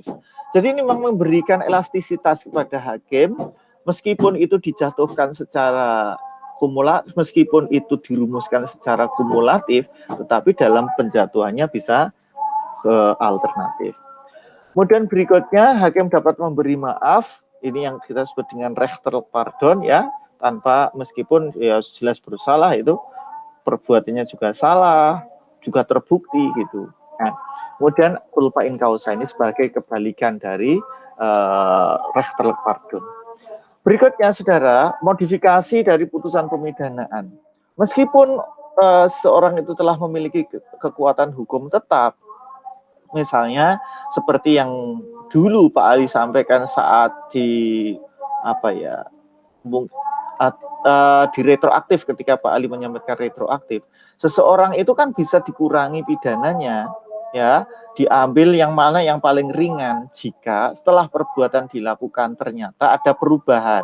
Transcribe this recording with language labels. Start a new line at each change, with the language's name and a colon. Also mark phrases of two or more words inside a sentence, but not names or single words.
Indonesian: Jadi ini memang memberikan elastisitas kepada hakim, meskipun itu dijatuhkan secara kumulatif, meskipun itu dirumuskan secara kumulatif, tetapi dalam penjatuhannya bisa alternatif. Kemudian berikutnya, hakim dapat memberi maaf, ini yang kita sebut dengan
Dutch: rechter pardon
Indonesian: ya, tanpa meskipun ya jelas bersalah itu, perbuatannya juga salah, juga terbukti gitu. Nah, kemudian
Latin: culpa in causa
Indonesian: ini sebagai kebalikan dari
Dutch: rechter pardon.
Indonesian: Berikutnya, saudara, modifikasi dari putusan pemidanaan. Meskipun seorang itu telah memiliki kekuatan hukum tetap, misalnya seperti yang dulu Pak Ali sampaikan saat di di retroaktif, ketika Pak Ali menyampaikan retroaktif, seseorang itu kan bisa dikurangi pidananya, ya, diambil yang mana yang paling ringan jika setelah perbuatan dilakukan ternyata ada perubahan.